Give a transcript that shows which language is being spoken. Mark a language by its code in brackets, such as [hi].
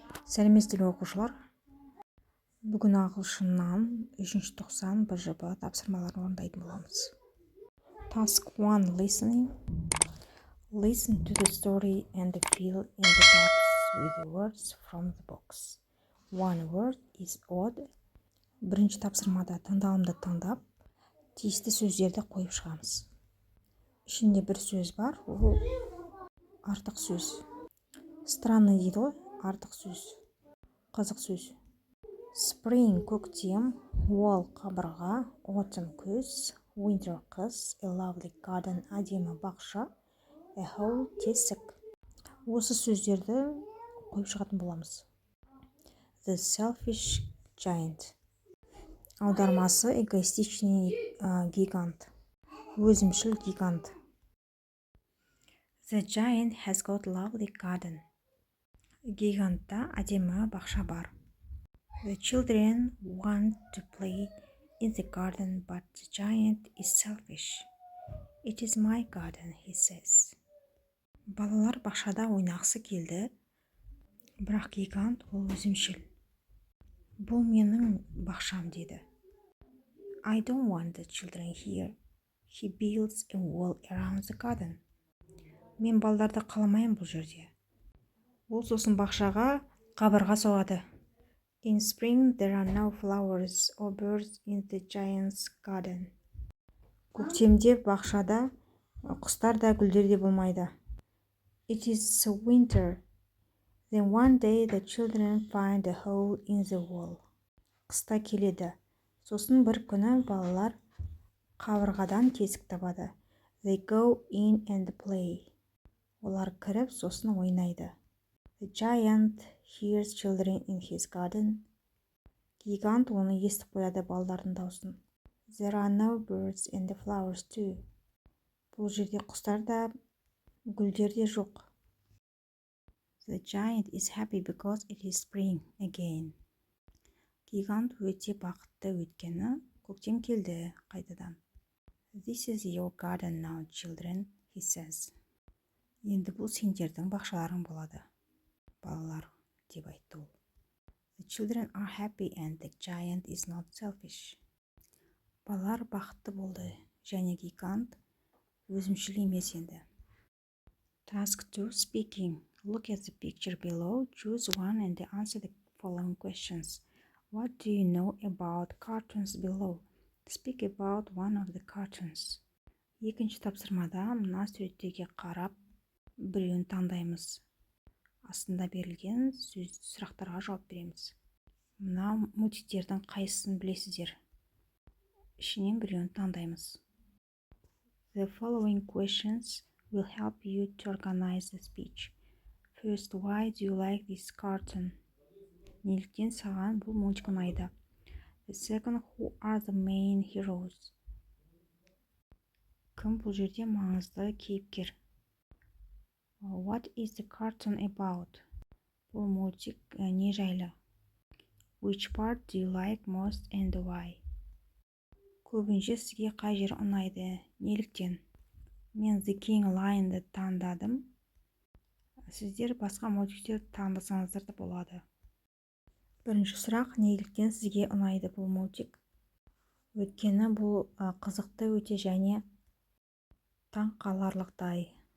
[kk] Сәлеметсіздер оқушылар. Бүгін ағылшыннан 3-ші тоқсан БЖБ тапсырмаларын орындайтын боламыз. [en] Task 1 listening. Listen to the story and fill in the gaps with words from the box. One word is odd. [kk] Бірінші тапсырмада таңдалымды таңдап, тиісті сөздерді қойып шығамыз. Ішінде бір сөз бар, ол артық сөз. Странный дейді ғой, артық сөз. Қызық сөз. [en] Spring [kk] көктем, [en] wall [kk] қабырға, [en] autumn [kk] күз, [en] winter [kk] қыс, [en] a lovely garden [kk] әдемі бақша, [en] a hole [kk] тесік. Осы сөздерді қойып шығатын боламыз. [en] The selfish giant. [kk] Аудармасы [ru] эгоистичный гигант. [kk] Өзімшіл гигант. [en] The giant has got lovely garden. [kk] Гигантта әдемі бақша бар. [en] The children want to play in the garden, but the giant is selfish. It is my garden, he says. [kk] Балалар бақшада ойнағысы келді, бірақ гигант ол өзімшіл. Бұл менің бақшам деді. [en] I don't want the children here. He builds a wall around the garden. [kk] Мен балаларды қаламайын бұл жерде. Ол сосын бақшаға қабырға соғады. [en] In spring there are no flowers or birds in the giant's garden. [kk] Көктемде бақшада құстар да гүлдер де болмайды. [en] It is winter. Then one day the children find a hole in the wall. [kk] Қыста келеді. Сосын бір күні балалар қабырғадан тесік табады. [en] They go in and play. [kk] Олар кіріп, сосын ойнайды. [en] The giant hears children in his garden. [kk] Гигант оны естіп қояды балалардың даусын. [en] There are no birds and the flowers too. [kk] Бұл жерде құстар да, гүлдер де жоқ. [en] The giant is happy because it is spring again. [kk] Гигант өте бақытты өйткені көктем келді қайтадан. [en] This is your garden now, children, he says. [kk] Енді бұл сендердің бақшаларың болады, балалар, деп айтты ол. [en] The children are happy and the giant is not selfish. [kk] Балалар бақытты болды, және гигант өзімшіл емес енді. [en] Task 2 speaking. Look at the picture below, choose one and answer the following questions. What do you know about cartoons below? Speak about one of the cartoons. [kk] Екінші тапсырмада мына суреттерге қарап, біреуін таңдаймыз. Астында берілген сұрақтарға жауап береміз. Мына мультиктердің қайсысын білесіздер? Ішінен біреуін таңдаймыз. [en] The following questions will help you to organize the speech. First, why do you like this cartoon? [kk] Неліктен саған бұл мультик ұнайды? [en] The second, who are the main heroes? [kk] Кім бұл жерде маңызды кейіпкер? [en] What is the cartoon about? [kk] Бұл мультик не жайлы? [en] Which part do you like most and why? [kk] Көбінше сізге қай жер ұнайды? Неліктен? Мен The King Lion'ды таңдадым. Сіздер басқа мультиктерді таңдасаңыздар да болады. Бірінші сұрақ, неліктен сізге ұнайды бұл мультик? Өйткені бұл қызықты өте және таң қаларлықтай.